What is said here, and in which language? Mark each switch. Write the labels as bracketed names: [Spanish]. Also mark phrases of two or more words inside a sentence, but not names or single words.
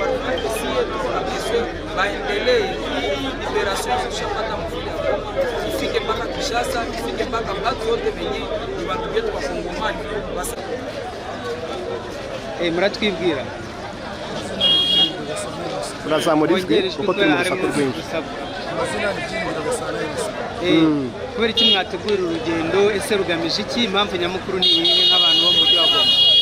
[Swahili] baendelee liberation kushapata Uvira ifike mpaka Kinshasa, ifike mpaka watu wote wenye ni watu wetu wa Kongomani. [Kinyarwanda] Muratwibwira turazamurize kuko turi mu rusaku rwinshi. Kubera iki mwategura urugendo, ese rugamije iki, impamvu nyamukuru ni iyihe nk'abantu bo mu mujyi wa Goma?